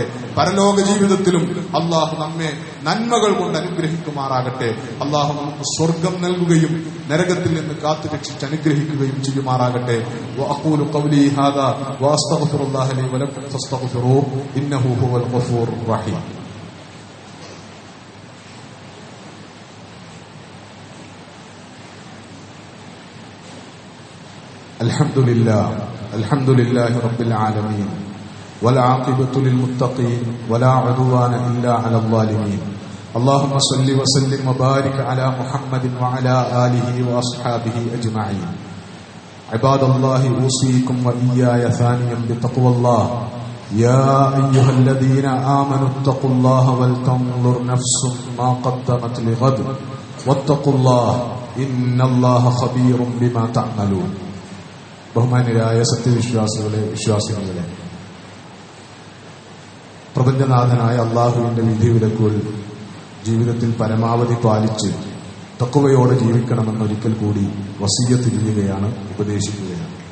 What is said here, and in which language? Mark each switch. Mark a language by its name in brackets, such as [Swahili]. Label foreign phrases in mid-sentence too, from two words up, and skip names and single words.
[Malayalam] പരലോക ജീവിതത്തിലും അള്ളാഹു നമ്മെ നന്മകൾ കൊണ്ട് അനുഗ്രഹിക്കുമാറാകട്ടെ. അള്ളാഹു നമുക്ക് സ്വർഗം നൽകുകയും നരകത്തിൽ നിന്ന് കാത്തുരക്ഷിച്ച് അനുഗ്രഹിക്കുകയും ചെയ്യുമാറാകട്ടെ. [Arabic] وأقول قولي هذا وأستغفر الله لي ولكم فاستغفروه إنه هو الغفور الرحيم. الحمد لله رب العالمين والعاقبة للمتقين ولا عدوان إلا على الظالمين. اللهم صل وسلم وبارك على محمد وعلى آله وأصحابه أجمعين. عباد الله أوصيكم وإياي ثانيا بتقوى الله. يا أيها الذين آمنوا اتقوا الله ولتنظر نفس ما قدمت لغد واتقوا الله إن الله خبير بما تعملون. [Malayalam] ബഹുമാന്യരായ വിശ്വാസികളെ, പ്രപഞ്ചനാഥനായ അള്ളാഹുവിന്റെ വിധിവിലക്കുകൾ ജീവിതത്തിൽ പരമാവധി പാലിച്ച് തഖ്വയോടെ ജീവിക്കണമെന്ന് ഒരിക്കൽ കൂടി വസിയ്യത്ത് ചെയ്യുകയാണ്, ഉപദേശിക്കുകയാണ്.